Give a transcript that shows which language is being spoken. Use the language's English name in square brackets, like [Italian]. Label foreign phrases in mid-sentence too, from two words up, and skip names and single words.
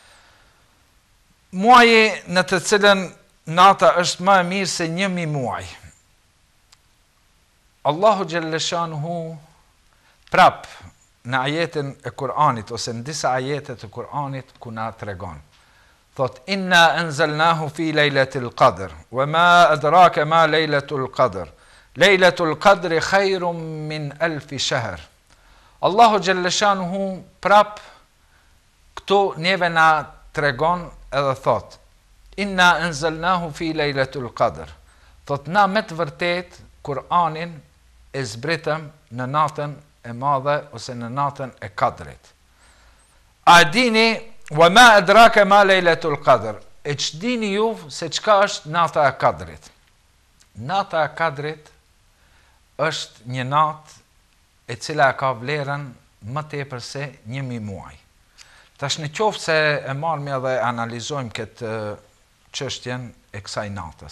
[Albanian] Muaji në të cilën nata është më e mirë se 1000 muaj. Allahu xhallashanuhu prap në ajetin e Kur'anit ose në disa ajete të Kur'anit ku na tregon. Thot [Arabic] إنا أنزلناه في ليلة القدر وما أدراك ما ليلة القدر. ليلة القدر خير من ألف شهر. [Albanian] Allahu xhallashanuhu prap këtu neve na tregon edhe thot [Arabic] إنا أنزلناه في ليلة القدر. [Albanian] Thot na me të vërtet Kur'anin e zbritëm në natën e madhe ose në natën e Kadrit. A dini [Arabic] وما أدراك ما ليلة القدر? [Albanian] E që dini ju se çka është nata e Kadrit? Nata e Kadrit është një natë e cila ka vlerën më tepër se 1000 muaj. Tash në qoftë se e marrim edhe analizojmë këtë çështjen e kësaj natës.